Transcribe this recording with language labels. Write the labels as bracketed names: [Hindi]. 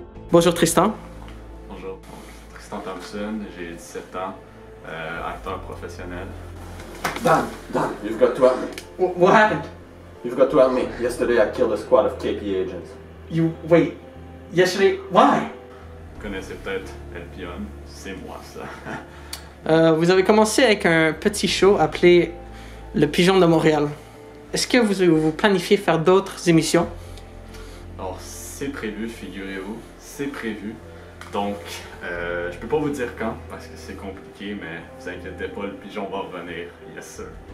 [French] Bonjour Tristan. Bonjour, Tristan Thompson, j'ai 17 ans, acteur professionnel. [English] Dan, you've got to help me. What happened? You've got to help me. Yesterday I killed a squad of KP agents. Wait, yesterday, why? [French] Vous connaissez peut-être El Pion, c'est moi ça. Vous avez commencé avec un petit show appelé Le Pigeon de Montréal. Est-ce que vous planifiez faire d'autres émissions? Alors c'est prévu, figurez-vous, c'est prévu. Donc je peux pas vous dire quand parce que c'est compliqué, mais vous inquiétez pas, le pigeon va revenir, [English] yes sir.